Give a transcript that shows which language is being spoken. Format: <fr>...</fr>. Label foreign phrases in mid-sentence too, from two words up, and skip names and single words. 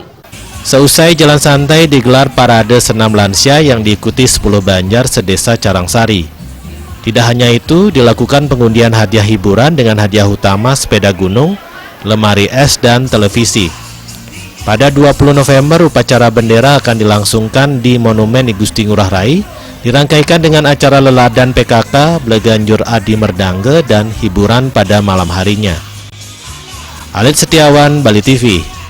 <id>Seusai jalan santai digelar parade senam lansia yang diikuti 10 banjar sedesa Carangsari. Tidak hanya itu, dilakukan pengundian hadiah hiburan dengan hadiah utama sepeda gunung, lemari es, dan televisi. Pada 20 November, upacara bendera akan dilangsungkan di Monumen I Gusti Ngurah Rai, dirangkaikan dengan acara leladan PKK, Bleganjur Adi Merdangge, dan hiburan pada malam harinya. Alit Setiawan, Bali TV.</id>